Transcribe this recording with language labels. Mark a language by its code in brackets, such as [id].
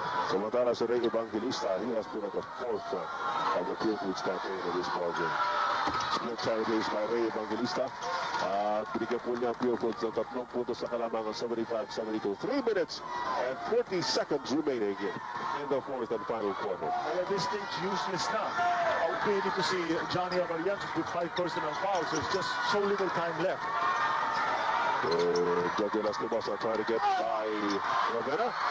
[tl] Samantala [en] si Ray Evangelista, he has been at the forefront of the Purefoods campaign in this ballgame. Split side base by Ray Evangelista. [tl] At binigyan po niya ang Purefoods ng 3 puntos sa kalamangan 75-72. [en] 3 minutes and 40 seconds remaining in the fourth and final quarter. At this stage, useless na. Outplayed to see Johnny Amarientos with 5 personal fouls. There's just so little time left. Jojo Lastimosa trying to get by Ravena.